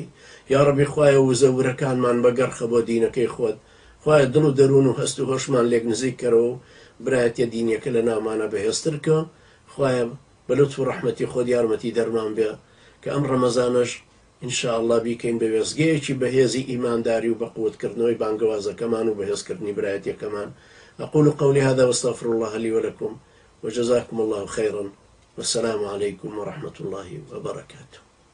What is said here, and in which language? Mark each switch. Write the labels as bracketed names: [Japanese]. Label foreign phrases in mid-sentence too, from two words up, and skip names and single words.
[Central Kurdish] یا ڕەبی خوایە وزەورەکانمان بەگەڕخە بۆ دینەکەی خۆت، خوایە دڵ و دەروون و هەست و هۆشمان لێک نزیک کەرەوە و برایەتە دینیەکە لە ناومانە بەهێزتر کە. خوایە بە لوتف و ڕەحمەتی خۆت یارمەتی دەرمان بێ کە ئەم ڕەمەزانەش ئینشاءالله بیکەین بە وێزگەیەکی بەهێزی ئیمانداری و بە قووەتکردنەوەی بانگەوازەکەمان و بەهێزکردنی برایەتیەکەمان. [Arabic] أقول قولي هذا واستغفر الله لي ولكم وجزاكم الله خيرا والسلام عليكم ورحمة الله وبركاته.